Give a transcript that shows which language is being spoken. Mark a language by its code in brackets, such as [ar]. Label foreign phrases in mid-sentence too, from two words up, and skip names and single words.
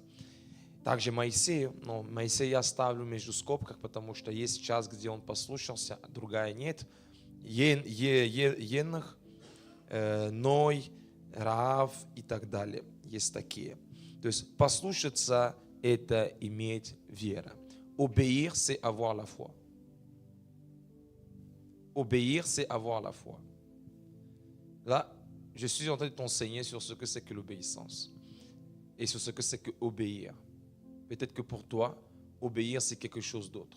[ru] Также Моисею, но Моисея я ставлю между скобках, потому что есть час, где он послушался, а другая нет. Енох, Ной, Раав и так далее. Есть такие. То есть послушаться – это иметь веру. [fr] Obéir, c'est avoir la foi. Obéir, c'est avoir la foi. Là, je suis en train de t'enseigner sur ce que c'est que l'obéissance et sur ce que c'est que obéir. Peut-être que pour toi, obéir, c'est quelque chose d'autre.